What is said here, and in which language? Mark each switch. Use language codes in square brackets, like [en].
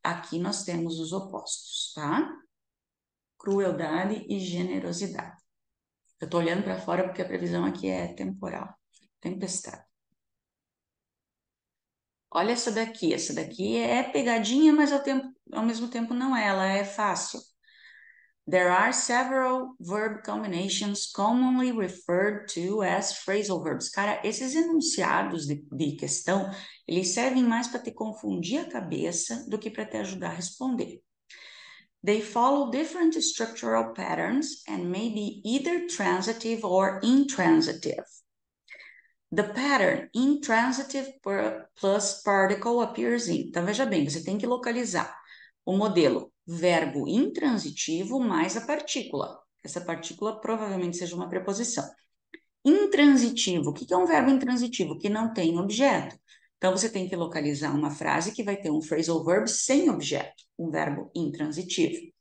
[pt] Aqui nós temos os opostos, tá? Crueldade e generosidade. Eu tô olhando para fora porque a previsão aqui é temporal, tempestade. Olha essa daqui é pegadinha, mas ao mesmo tempo não é, ela é fácil. [en] There are several verb combinations commonly referred to as phrasal verbs. [pt] Cara, esses enunciados de questão, eles servem mais para te confundir a cabeça do que para te ajudar a responder. [en] They follow different structural patterns and may be either transitive or intransitive. The pattern intransitive plus particle appears in. [pt] Então, veja bem, você tem que localizar o modelo verbo intransitivo mais a partícula. Essa partícula provavelmente seja uma preposição. Intransitivo. O que é um verbo intransitivo? Que não tem objeto. Então, você tem que localizar uma frase que vai ter um phrasal verb sem objeto, um verbo intransitivo.